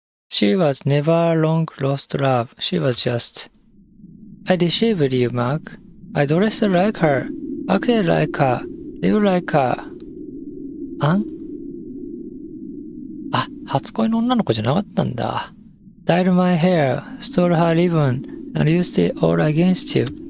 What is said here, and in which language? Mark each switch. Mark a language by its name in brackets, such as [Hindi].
[English] She was never long lost love. She was just... I deceived you, Mark. I dressed like her, acted like her, lived like her. [Japanese] あ、初恋の女の子じゃなかったんだ。 [English] Dyed my hair, stole her ribbon, and used it all against you.